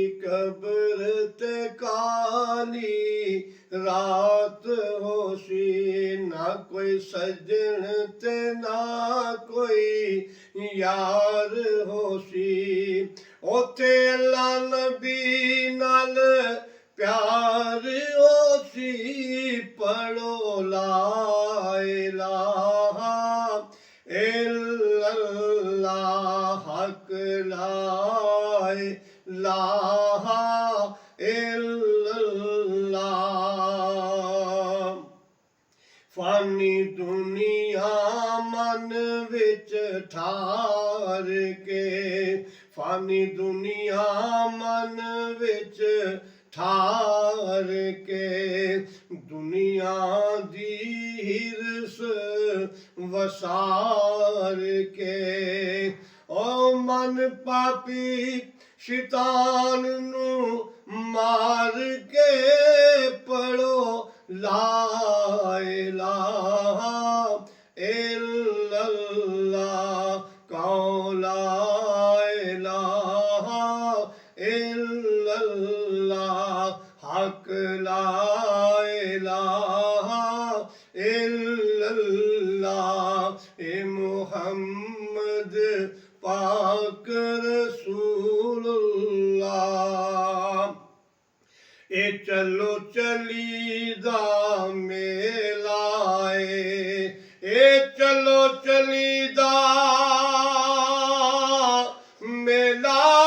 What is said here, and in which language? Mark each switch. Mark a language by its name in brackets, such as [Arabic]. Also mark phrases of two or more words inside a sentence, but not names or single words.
[Punjabi] ਕਬਰ ਤੇ ਕਾਲੀ ਰਾਤ ਹੋਸੀ, ਨਾ ਕੋਈ ਸੱਜਣ ਤੇ ਨਾ ਕੋਈ ਯਾਰ ਹੋਸੀ, ਉੱਥੇ ਅੱਲਾ ਨਬੀ ਨਾਲ ਪਿਆਰ ਹੋਸੀ, ਪੜ੍ਹੋ [Arabic] لا إله إلا الله حق لا إله إلا الله. [Punjabi] ਫ਼ਾਨੀ ਦੁਨੀਆ ਮਨ ਵਿਚ ਠਾਰ ਕੇ, ਫ਼ਾਨੀ ਦੁਨੀਆ ਮਨ ਵਿਚ ਠਾਰ ਕੇ, ਦੁਨੀਆ ਦੀ ਹਿਰਸ ਵਸਾਰ ਕੇ, ਓ ਮਨ ਪਾਪੀ ਸ਼ੈਤਾਨ ਨੂੰ ਮਾਰ ਕੇ, ਪੜ੍ਹੋ [Arabic] لا إله إلا الله کہو لا إله إلا الله حق لا إله إلا الله. [Punjabi] ਏ ਮੁਹੰਮਦ ਪਾਕ ਰਸੂਲੁੱਲਾਹ, ਏ ਚਲੋ ਚਲੀਦਾ ਮੇਲਾ ਏ ਚਲੋ ਚਲੀਦਾ ਮੇਲਾ ए चलो चलीदा मेला